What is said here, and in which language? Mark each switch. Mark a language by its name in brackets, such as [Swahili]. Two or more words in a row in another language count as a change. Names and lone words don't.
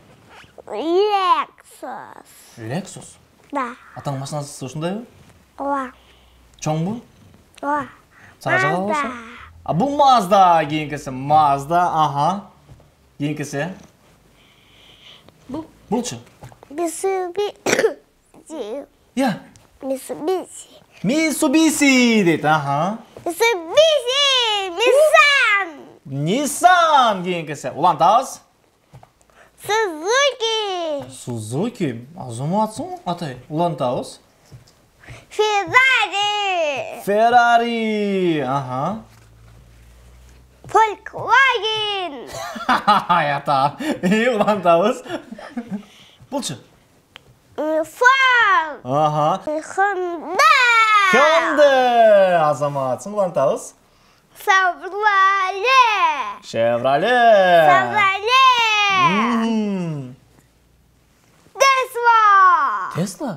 [Kyrgyz] Lexus. Lexus. Да. Атаң машинасы ушундайбы? Ооба. Чоңбу? Ооба. Сага жагабы болсо? Бул Mazda кийинкиси. Mazda, аха. Кийинкиси. Булчу. Mitsubishi. Я. Mitsubishi. Дейт, аха. Mitsubishi. Nissan кийинкиси. Улантабыз. Suzuki. Азаматсың, атай. Улантабыз. Ferrari. Аха. Volkswagen. Ята. Улантабыз. Булчу. Ford. Аха. Honda. Hyundai. Азаматсың, улантабыз. Chevrolet. Tesla.